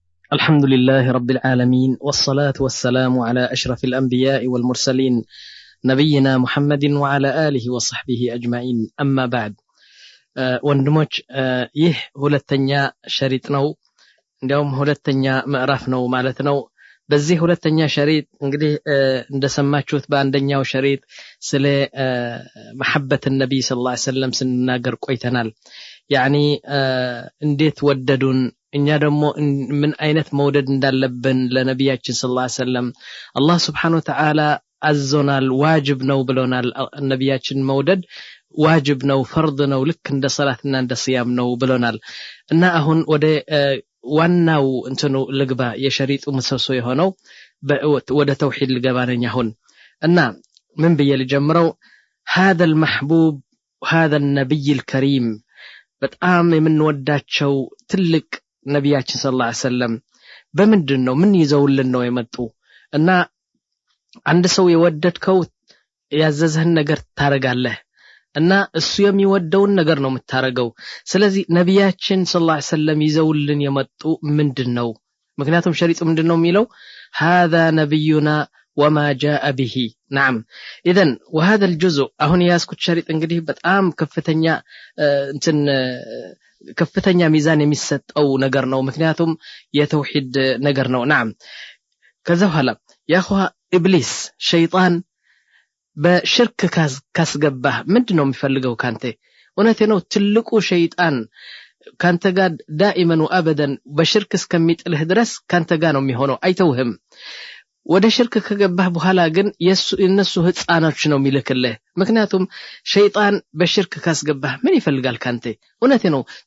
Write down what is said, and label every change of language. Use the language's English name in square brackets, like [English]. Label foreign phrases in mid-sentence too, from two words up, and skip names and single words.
[Arabic] الحمد لله رب العالمين والصلاة والسلام على أشرف الأنبياء والمرسلين نبينا محمد وعلى آله وصحبه أجمعين أما بعد [Amharic] ወንድሞች ይህ ሁለተኛ ሸሪጥ ነው እንዲያውም ሁለተኛ ምዕራፍ ነው ማለት ነው በዚህ ሁለተኛ ሸሪጥ እንግዲህ እንደሰማችሁት በአንደኛው ሸሪጥ ስለ محبة [Arabic] النبي صلى الله عليه وسلم [Amharic] ስንናገር ቆይተናል يعني እንዴት ወደዱን እኛ ደግሞ ምን አይነት መውደድ እንዳለብን ለነብያችን [Arabic] صلى الله عليه وسلم [Amharic] አላህ [Arabic] سبحانه وتعالى [Amharic] አዞናል ዋጅብ ነው ብሎናል ነብያችን መውደድ ዋጅብ ነው ፈርድ ነው ልክ እንደ ሶላትና እንደ ሲያም ነው ብሎናል እና አሁን ወደ ዋናው እንትኑ ልግባ የሸሪጡ ምሰሶ የሆነው ወደ ተውሂድ ልገባነኛ አሁን እና ምን ብዬ ልጀምረው [Arabic] هذا المحبوب هذا النبي الكريم [Amharic] በጣም የምንወዳቸው ትልቅ ነብያችን [Arabic] صلى الله عليه وسلم [Amharic] በመንድነው ምን ይዘውልን ነው የመጡ እና አንድ ሰው የወደድከው ያዘዘህን ነገር ታረጋለህ እና እሱ የሚወደውን ነገር ነው የምታረገው ስለዚህ ነብያችን [Arabic] صلى الله عليه وسلم [Amharic] ይዘውልን የመጡ ምንድነው ምክንያቱም ሸሪጡ ምንድነው የሚለው [Arabic] هذا نبينا وما جاء به نعم اذا وهذا الجزء [Amharic] አሁን ያስኩት ሸሪጥ እንግዲህ በጣም ከፍተኛ ሚዛን የሚሰጠው ነገር ነው ምክንያቱም የተውሂድ ነገር ነው نعم ከዛ በኋላ ያخ ኢብሊስ ሸይጣን በሽርክ ካስገባህ ምንድነው የሚፈልገው ካንተ እውነቴ ነው ትልቁ ሸይጣን ካንተ ጋር [Arabic] دائما وأبدا [Amharic] በሽርክ እስከሚጥልህ ድረስ ካንተ ጋር ነው የሚሆነው አይተውህም ወደ ሽርክ ከገባህ በኋላ ግን የነሱ ህፃናች ነው የሚልክልህ ምክንያቱም ሸይጣን በሽርክ ካስገባህ ምን ይፈልጋል ካንተ እውነቴ ነው